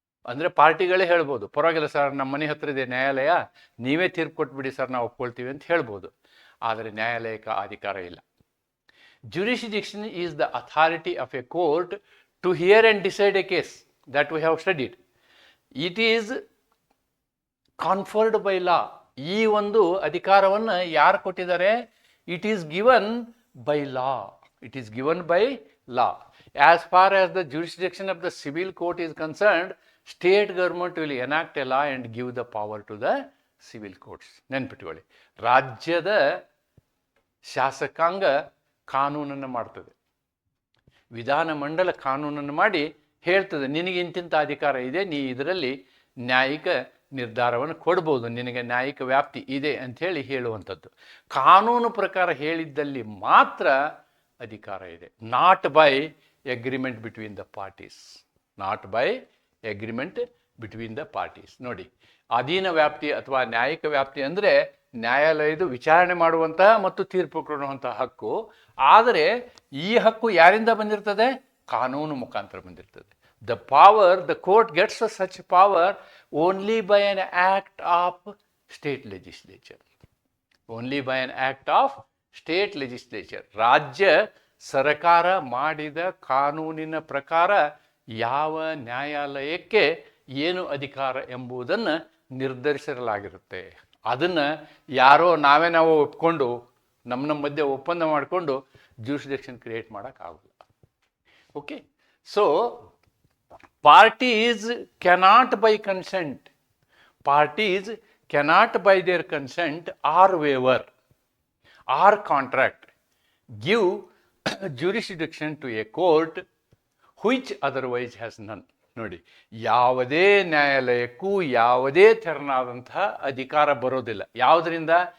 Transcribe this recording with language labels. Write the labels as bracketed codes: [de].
[kn] ಅಂದರೆ ಪಾರ್ಟಿಗಳೇ ಹೇಳ್ಬೋದು, ಪರವಾಗಿಲ್ಲ ಸರ್, ನಮ್ಮ ಮನೆ ಹತ್ರ ಇದೆ ನ್ಯಾಯಾಲಯ, ನೀವೇ ತೀರ್ಪು ಕೊಟ್ಬಿಡಿ ಸರ್, ನಾವು ಒಪ್ಕೊಳ್ತೀವಿ ಅಂತ ಹೇಳ್ಬೋದು. ಆದರೆ ನ್ಯಾಯಾಲಯಕ್ಕೆ ಅಧಿಕಾರ ಇಲ್ಲ. [en] Jurisdiction is the authority of a court to hear and decide a case that we have studied. It is conferred by law. [kn] ಈ ಒಂದು ಅಧಿಕಾರವನ್ನು ಯಾರು ಕೊಟ್ಟಿದ್ದಾರೆ? [en] It is given by law. It is given by law. As far as the jurisdiction of the civil court is concerned, state government will enact a law and give the power to the civil courts. [kn] ನೆನ್ಪಿಟ್ಕೊಳ್ಳಿ, ರಾಜ್ಯದ ಶಾಸಕಾಂಗ ಕಾನೂನನ್ನು ಮಾಡ್ತದೆ, ವಿಧಾನಮಂಡಲ ಕಾನೂನನ್ನು ಮಾಡಿ ಹೇಳ್ತದೆ ನಿನಗೆ ಇಂತಿಂಥ ಅಧಿಕಾರ ಇದೆ, ನೀ ಇದರಲ್ಲಿ ನ್ಯಾಯಿಕ ನಿರ್ಧಾರವನ್ನು ಕೊಡ್ಬೋದು, ನಿನಗೆ ನ್ಯಾಯಿಕ ವ್ಯಾಪ್ತಿ ಇದೆ ಅಂಥೇಳಿ ಹೇಳುವಂಥದ್ದು. ಕಾನೂನು ಪ್ರಕಾರ ಹೇಳಿದ್ದಲ್ಲಿ ಮಾತ್ರ ಅಧಿಕಾರ ಇದೆ. [en] Not by agreement between the parties. Not by agreement between the parties. [kn] ನೋಡಿ, ಅಧೀನ ವ್ಯಾಪ್ತಿ ಅಥವಾ ನ್ಯಾಯಿಕ ವ್ಯಾಪ್ತಿ ಅಂದರೆ ನ್ಯಾಯಾಲಯದ ವಿಚಾರಣೆ ಮಾಡುವಂತಹ ಮತ್ತು ತೀರ್ಪು ಕೊಡುವಂತಹ ಹಕ್ಕು. ಆದರೆ ಈ ಹಕ್ಕು ಯಾರಿಂದ ಬಂದಿರ್ತದೆ? ಕಾನೂನು ಮುಖಾಂತರ ಬಂದಿರ್ತದೆ. [en] The power, the court gets such power only by an act of state legislature. Only by an act of state legislature. [kn] ರಾಜ್ಯ ಸರ್ಕಾರ ಮಾಡಿದ ಕಾನೂನಿನ ಪ್ರಕಾರ ಯಾವ ನ್ಯಾಯಾಲಯಕ್ಕೆ ಏನು ಅಧಿಕಾರ ಎಂಬುದನ್ನು ನಿರ್ಧರಿಸಲಾಗಿರುತ್ತೆ. ಅದನ್ನು ಯಾರೋ ನಾವು ಒಪ್ಕೊಂಡು ನಮ್ಮ ಮಧ್ಯೆ ಒಪ್ಪಂದ ಮಾಡಿಕೊಂಡು ಜ್ಯೂರಿಸ್ಡಿಕ್ಷನ್ ಕ್ರಿಯೇಟ್ ಮಾಡೋಕ್ಕಾಗಲ್ಲ. [en] Okay, so parties cannot by consent, parties cannot by their consent or waiver or contract give jurisdiction to a court which otherwise has none. [kn] ನೋಡಿ, ಯಾವುದೇ ನ್ಯಾಯಾಲಯಕ್ಕೂ ಯಾವುದೇ ತೆರನಾದಂತಹ ಅಧಿಕಾರ ಬರೋದಿಲ್ಲ. ಯಾವುದರಿಂದ?